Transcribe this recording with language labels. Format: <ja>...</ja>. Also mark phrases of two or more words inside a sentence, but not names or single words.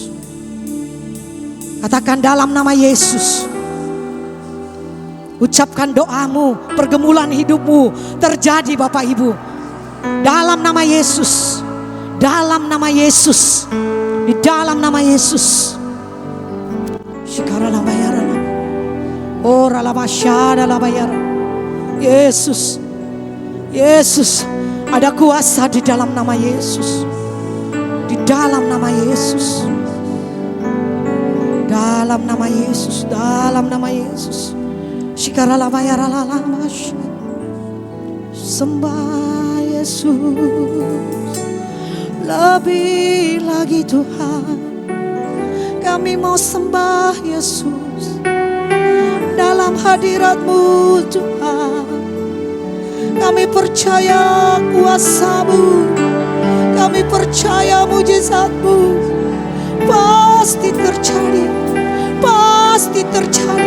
<id>Katakan dalam nama Yesus. Ucapkan doamu, pergumulan hidupmu terjadi Bapak Ibu. Dalam nama Yesus. Dalam nama Yesus. Di dalam nama Yesus. Shikara bayara. Ora la masyada la bayara. Yesus. Yesus. Ada kuasa di dalam nama Yesus. Di dalam nama Yesus. Dalam nama Yesus. Dalam nama Yesus. Shikara la bayara la mash. Sembah Yesus. Lebih lagi Tuhan, kami mau sembah Yesus. Dalam hadirat-Mu Tuhan, kami percaya kuasa-Mu, kami percaya mujizat-Mu pasti terjadi, pasti terjadi.</id>